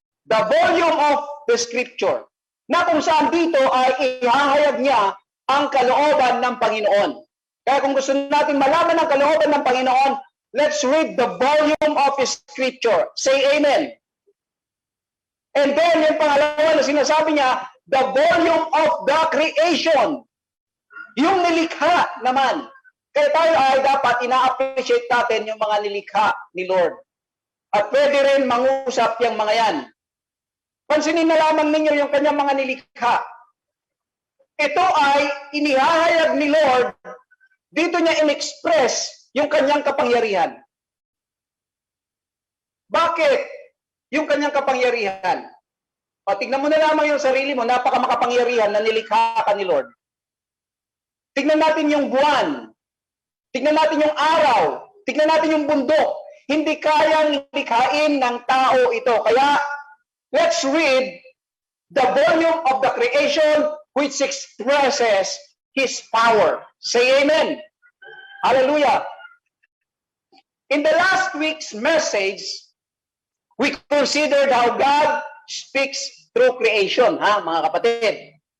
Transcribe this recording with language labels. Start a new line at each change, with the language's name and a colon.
English: The volume of the scripture.
Filipino: Na kung saan dito ay ihahayag niya ang kalooban ng Panginoon. Kaya kung gusto natin malaman ang kalooban ng Panginoon,
English: let's read the volume of His scripture. Say amen. And then,
Filipino: yung pangalawa na sinasabi niya,
English: the volume of the creation.
Filipino: Yung nilikha naman. Kaya tayo ay dapat ina-appreciate natin yung mga nilikha ni Lord. At pwede rin mangusap yung mga yan. Pansinin na lamang ninyo yung kanyang mga nilikha. Ito ay inihahayag ni Lord, dito niya in-express yung kanyang kapangyarihan. Bakit yung kanyang kapangyarihan? O, tignan mo na lamang yung sarili mo, napaka-makapangyarihan na nilikha ka ni Lord. Tignan natin yung buwan. Tignan natin yung araw. Tignan natin yung bundok. Hindi kayang likhain ng tao ito.
English: Kaya, let's read the volume of the creation which expresses His power. Say amen. Hallelujah. In the last week's message, we considered how God speaks through creation,
Filipino: mga kapatid.